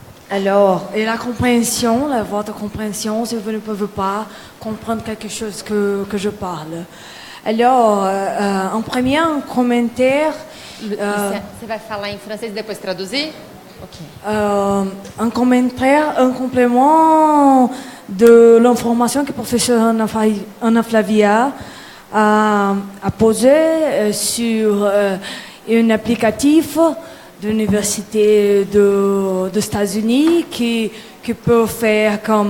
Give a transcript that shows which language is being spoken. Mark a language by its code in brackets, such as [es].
[fr] Alors, et la compréhension, votre compréhension, si vous ne pouvez pas comprendre quelque chose que je parle. Alors, en premier, un commentaire. [pt] Você vai falar em francês e depois traduzir? Ok. [fr] Un commentaire, un complément de l'information que le professeur Ana Flavia a posé sur un applicatif de l'université des États-Unis qui peut faire